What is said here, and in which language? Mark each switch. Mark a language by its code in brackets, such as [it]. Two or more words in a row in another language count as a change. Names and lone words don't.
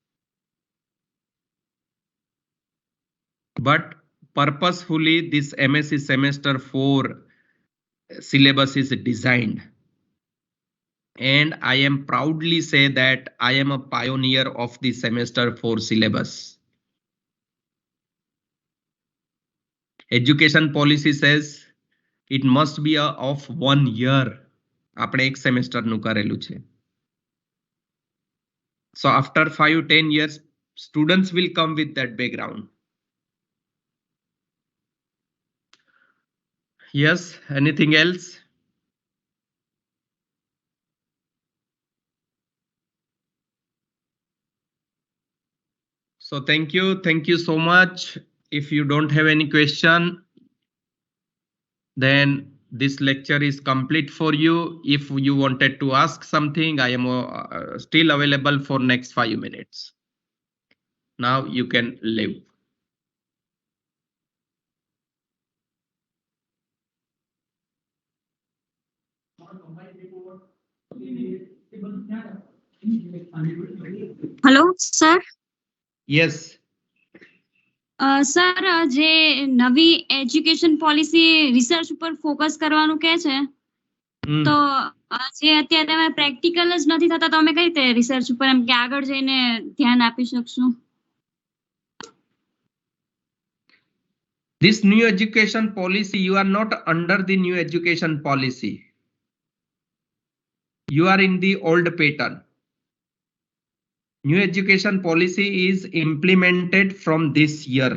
[en] But purposefully, this MSc semester 4 syllabus is designed. And I am proudly say that I am a pioneer of the semester 4 syllabus. Education policy says it must be of 1 year. [gu] આપણે એક સેમેસ્ટર નું કરેલું છે. [en] So after 5-10 years, students will come with that background. Yes, anything else? So thank you so much. If you don't have any question, then this lecture is complete for you. If you wanted to ask something, I am still available for next 5 minutes. Now you can leave. hello sir. Yes. [gu] સર જે નવી [en] education policy [gu] રિસર્ચ ઉપર ફોકસ કરવાનું કહે છે, તો જે અત્યારે અમે પ્રેક્ટિકલ જ નથી થતા, તો અમે કઈ રીતે રિસર્ચ ઉપર એમ કે આગળ જઈને ધ્યાન આપી શકશું? [en] This new education policy, you are not under the new education policy. You are in the old pattern. New education policy is implemented from this year.